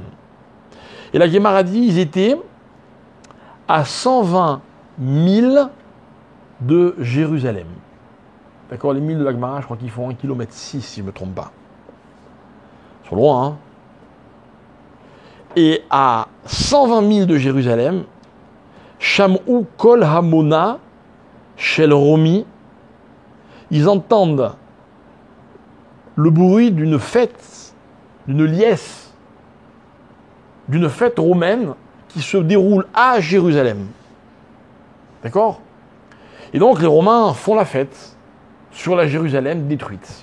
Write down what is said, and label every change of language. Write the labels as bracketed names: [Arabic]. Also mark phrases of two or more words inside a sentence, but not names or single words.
[French] Et la Gemara dit, ils étaient à 120 000 de Jérusalem. D'accord, les 1000 de la Gemara, je crois qu'ils font 1,6 km si je ne me trompe pas. Ils sont loin, hein. Et à 120 000 de Jérusalem, [Hebrew] שמעו קול המונה של רומי, [French] ils entendent le bruit d'une fête, d'une liesse, d'une fête romaine qui se déroule à Jérusalem. D'accord ? Et donc les Romains font la fête sur la Jérusalem détruite.